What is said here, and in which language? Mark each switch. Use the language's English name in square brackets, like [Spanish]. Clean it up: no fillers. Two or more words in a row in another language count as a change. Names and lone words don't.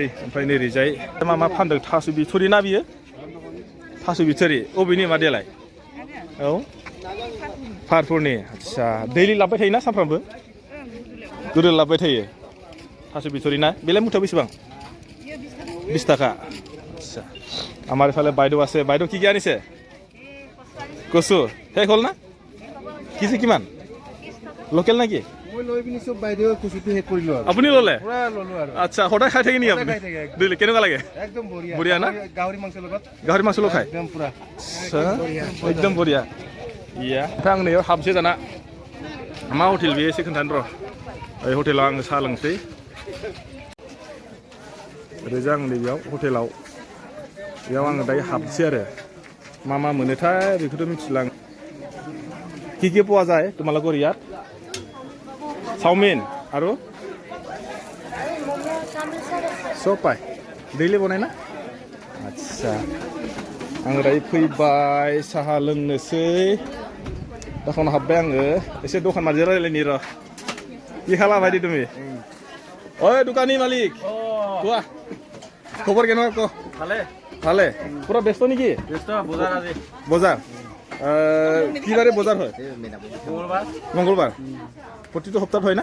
[Bodo] ओमफ्राय नैरैजाय मा फानदों? थास' बिथ'रि ना बियो? थास' बिथ'रि अबेनि मादैयालाय? औ फारफुरनि। आच्छा, दैलि लाबोबाय थायोना सानफ्रामबो? गोदो लाबोबाय थायो। थास' बिथ'रि ना? बेलाय मुथायाव बेसेबां? [Assamese] 20 টাকা। আচ্ছা, আমার এফালে বাইদেউ আছে। বাইদেউ কি আনিছে? কচু শেষ হ'ল না? কেজি কিমান? লোকেল নাকি? আপুনি ল'লে? আচ্ছা, সদায় খাই থাকে নেকি আপুনি? কেনেকুৱা লাগে? বঢ়িয়া না? গাহৰি মাংস লগত খায়? একদম বঢ়িয়া। ইয়া, [Bodo] ओमफ्राय आं नैयाव हाबसै दाना। मा हटेल बेयो एसे खोन्थानो र'। ओइ हटेलाव आङो साहा लोंसै। ओरैजा आं नैबेयाव हटेलाव बेयाव आङो दायो हाबसै आरो। मा मोनोथाय बेखौथ' मिथिला आं। [Assamese] কি পোৱা যায় তোমালোকৰ ইয়াত? চাওমিন আৰু চব পায়। ডেইলি বনাय ना? [Bodo] आच्छा, आङो दायो फैबाय साहा लोंनोसै। दखानाव हाबबाय आङो। एसे दखान मालिकजों रायलायनि र'। [Assamese] কি খালা ভাইটি তুমি? ওই দোকানী মালিক কোৱা, খবৰ কেনেকুৱা ক? ভালে। ভালে পুরা ব্যস্ত নেকি ব্যস্ত বজাৰ আজি বজাৰ কি বাৰে বজাৰ হয় মঙ্গলবাৰ মঙ্গলবাৰ প্ৰতিটো সপ্তাহত হয় না